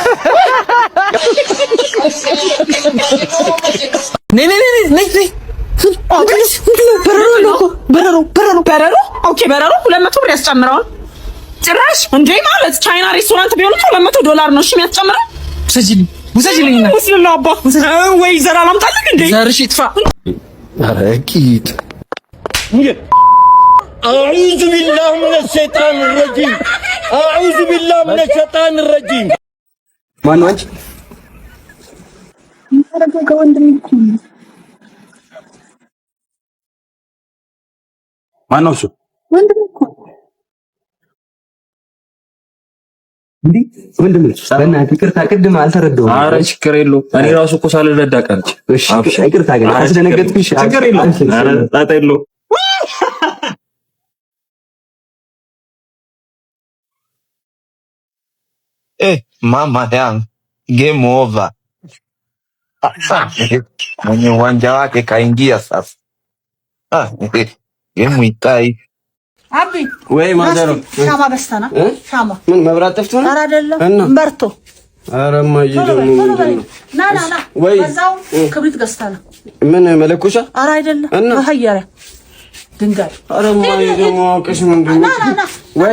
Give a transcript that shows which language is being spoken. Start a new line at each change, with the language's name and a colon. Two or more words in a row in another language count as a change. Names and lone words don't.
Amharic: በረሮ ኦኬ፣ በረሮ 200 ብር ያስጨምረዋል። ጭራሽ እንዴ ማለት
English: China restaurant
Amharic: ቢሆን $200 ነው እሺ የሚያስጨምረው። ውሰጂልኝ ነው ወስልላ አባ ወይ ዘራ ላምጣልህ እንዴ? ዘርሽ ይጥፋ። ኧረ ቂጥ
Arabic: أعوذ بالله من الشيطان الرجيم أعوذ بالله من الشيطان الرجيم
Amharic: ማነው አንቺ? ማነው እሱ? ወንድም እኮ እንዴ ወንድም ልጅ በእናትህ ይቅርታ፣ ቅድም አልተረዳሁም። ኧረ ችግር የለውም። እኔ ራሱ እኮ ሳልረዳ ቀርቼ። እሺ ይቅርታ፣ ግን አስደነገጥኩሽ። ችግር የለውም። ኧረ ጣጣ የለውም።
Swahili: Mama yangu
English: game over.
Swahili: Mwenye uwanja wake kaingia sasa. Game itai.
Amharic: አቢ ወይ ማዘሮ ሻማ በስተና ሻማ ምን መብራት ጠፍቶ ነው? ኧረ አይደለም በርቶ። ኧረ ማዬ ደግሞ ና ወይ በዛው ክብሪት ገዝተና ምን መለኮሻ? ኧረ አይደለም በሀያረ ድንጋይ። ኧረ ማዬ ደግሞ አውቀሽ ምንድን ነው? ወይ